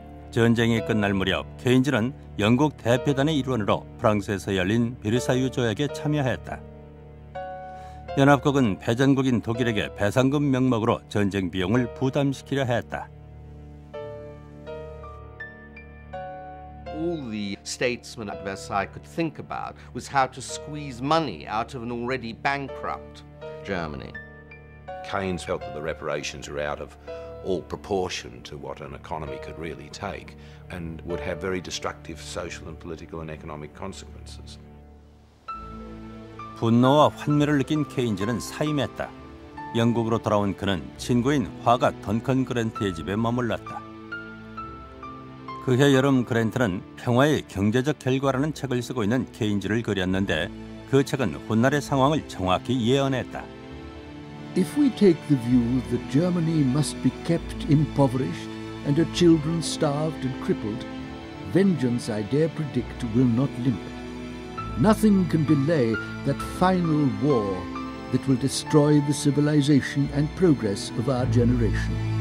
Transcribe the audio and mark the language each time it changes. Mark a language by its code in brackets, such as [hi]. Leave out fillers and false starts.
[ko] 전쟁이 끝날 무렵 케인즈는 영국 대표단의 일원으로 프랑스에서 열린 베르사유 조약에 참여했다. 연합국은 패전국인 독일에게 배상금 명목으로 전쟁 비용을 부담시키려 했다. [en] All the statesmen at Versailles could think about was how to squeeze money out of an already bankrupt Germany. Keynes felt that the reparations are out of all proportion to what an economy could really take and would have very destructive social and political and economic consequences. [ko] 분노와 환멸을 느낀 케인즈는 사임했다. 영국으로 돌아온 그는 친구인 화가 던컨 그랜트의 집에 머물렀다. 그해 여름 그랜트는 평화의 경제적 결과라는 책을 쓰고 있는 케인즈를 그렸는데 그 책은 훗날의 상황을 정확히 예언했다. [en] If we take the view that Germany must be kept impoverished and her children starved and crippled, vengeance, I dare predict, will not limp. Nothing can delay that final war that will destroy the civilization and progress of our generation.